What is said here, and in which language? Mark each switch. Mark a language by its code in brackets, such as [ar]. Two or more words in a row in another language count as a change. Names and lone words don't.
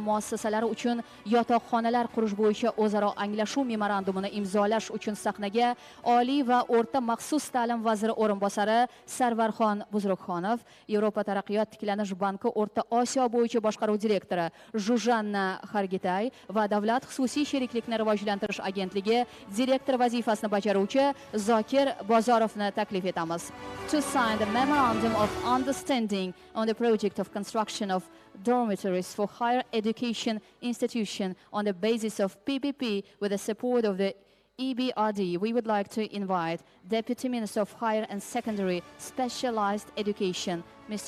[uz] muassasalari uchun yotoqxonalar qurish bo'yicha o'zaro anglashuv memorandumini imzolash uchun sahnaga oliy va o'rta maxsus ta'lim vaziri o'rinbosari Sarvarxon Buzrukxonov, Yevropa taraqqiyot tiklanish banki O'rta Osiyo bo'yicha boshqaruv direktori Zhuzhanna Hargitay va davlat xususiy sheriklikni rivojlantirish agentligi direktor vazifasini bajaruvchi Zokir Bozorovni taklif etamiz. [en] To sign the memorandum of understanding on the project of construction of dormitories for higher education institution on the basis of PPP with the support of the EBRD, we would like to invite Deputy Minister of Higher and Secondary Specialized Education, Mr.